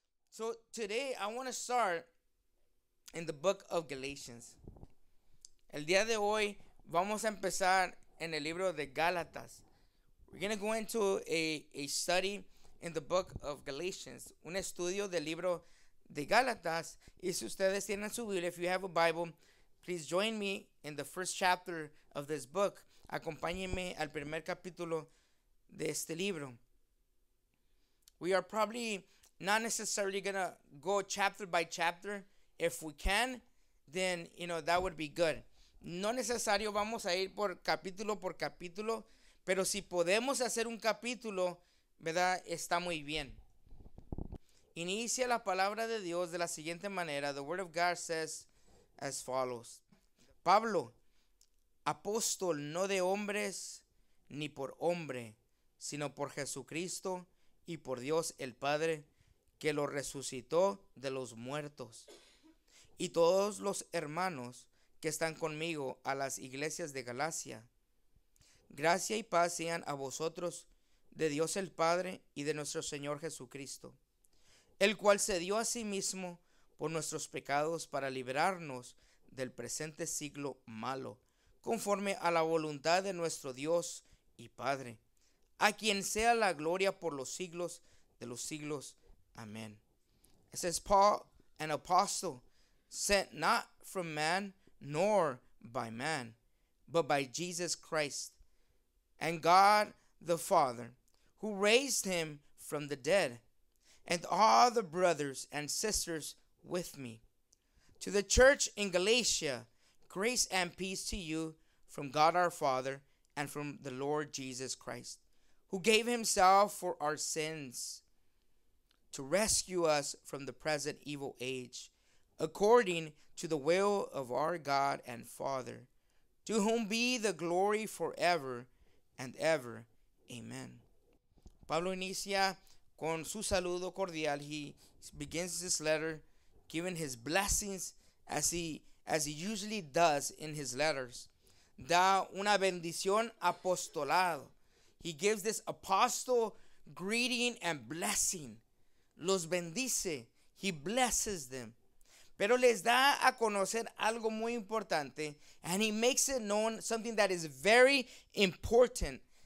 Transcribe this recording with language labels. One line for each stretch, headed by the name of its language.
English: So today I want to start in the book of Galatians.
Spanish: El día de hoy vamos a empezar en el libro de Gálatas.
English: We're going to go into a study in the book of Galatians.
Spanish: Un estudio del libro de Gálatas. Y si ustedes tienen su Biblia,
English: if you have a Bible, please join me in the first chapter of this book.
Spanish: Acompáñenme al primer capítulo de este libro.
English: We are probably not necessarily going to go chapter by chapter. If we can, then, that would be good.
Spanish: No necesario vamos a ir por capítulo, pero si podemos hacer un capítulo, ¿verdad? Está muy bien. Inicia la palabra de Dios de la siguiente manera.
English: The word of God says as follows.
Spanish: Pablo, apóstol no de hombres ni por hombre, sino por Jesucristo y por Dios el Padre, que lo resucitó de los muertos. Y todos los hermanos que están conmigo a las iglesias de Galacia. Gracia y paz sean a vosotros de Dios el Padre y de nuestro Señor Jesucristo, el cual se dio a sí mismo por nuestros pecados para librarnos del presente siglo malo, conforme a la voluntad de nuestro Dios y Padre, a quien sea la gloria por los siglos de los siglos. Amen.
English: It says, Paul, an apostle, sent not from man, nor by man, but by Jesus Christ, and God the Father, who raised him from the dead, and all the brothers and sisters with me. To the church in Galatia, grace and peace to you from God our Father and from the Lord Jesus Christ, who gave himself for our sins to rescue us from the present evil age, according to the will of our God and Father, to whom be the glory forever and ever. Amen.
Spanish: Pablo inicia con su saludo cordial.
English: He begins this letter giving his blessings as he usually does in his letters.
Spanish: Da una bendición apostolado.
English: He gives this apostle greeting and blessing.
Spanish: Los bendice.
English: He blesses them.
Spanish: Pero les da a conocer algo muy importante.
English: And he makes it known something that is very important.